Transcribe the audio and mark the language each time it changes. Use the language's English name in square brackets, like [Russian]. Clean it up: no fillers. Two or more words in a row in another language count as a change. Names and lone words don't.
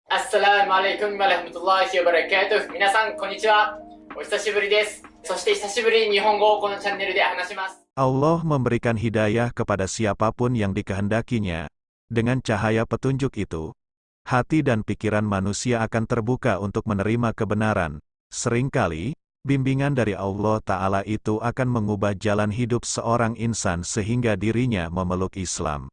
[Arabic] السلام عليكم ورحمة الله وبركاته. [Japanese] 皆さん、こんにちは。お久しぶりです。そして久しぶりに日本語をこのチャンネルで話します。 [Indonesian] Allah memberikan hidayah kepada siapapun yang dikehendakinya. Dengan cahaya petunjuk itu, hati dan pikiran manusia akan terbuka untuk menerima kebenaran. Seringkali, bimbingan dari Allah Ta'ala itu akan mengubah jalan hidup seorang insan sehingga dirinya memeluk Islam.